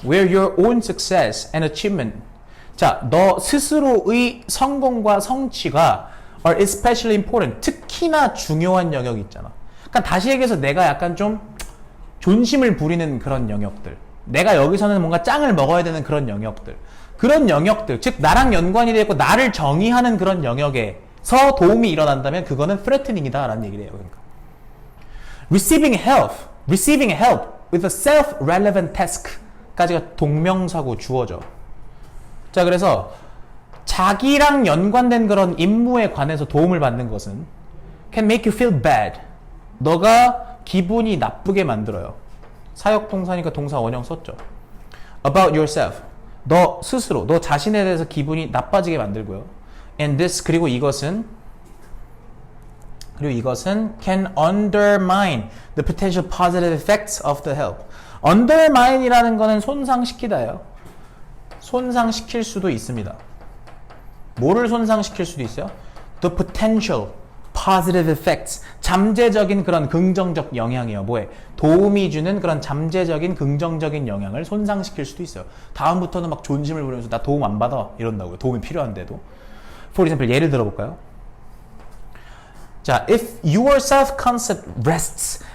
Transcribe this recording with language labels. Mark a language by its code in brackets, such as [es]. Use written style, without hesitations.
[en] where your own success and achievement [ko] 자 너 스스로의 성공과 성취가 [en] are especially important [ko] 특히나 중요한 영역이 있잖아. 그러니까 다시 얘기해서 내가 약간 좀 존심을 부리는 그런 영역들 내가 여기서는 뭔가 짱을 먹어야 되는 그런 영역들 즉 나랑 연관이 되어 있고 나를 정의하는 그런 영역에서 도움이 일어난다면 그거는 threatening이다 라는 얘기를 해요. [en] 그러니까 receiving help with a self-relevant task [ko] 까지가 동명사고 주어져. 자 그래서 자기랑 연관된 그런 임무에 관해서 도움을 받는 것은 [en] can make you feel bad [ko] 너가 기분이 나쁘게 만들어요. 사역동사니까 동사 원형 썼죠. [en] About yourself. [ko] 너 스스로, 너 자신에 대해서 기분이 나빠지게 만들고요. [en] And this, [ko] 그리고 이것은 [en] can undermine the potential positive effects of the help. [ko] undermine이라는 거는 손상시키다예요. 손상시킬 수도 있습니다. 뭐를 손상시킬 수도 있어요? [en] The potential positive effects. [ko] 잠재적인 그런 긍정적 영향이에요. 뭐에? 도움이 주는 그런 잠재적인 긍정적인 영향을 손상시킬 수도 있어요. 다음부터는 막 존심을 부리면서 나 도움 안 받아 이런다고요. 도움이 필요한데도. [en] For example, [ko] 예를 들어볼까요? [en] 자, if your self-concept rests.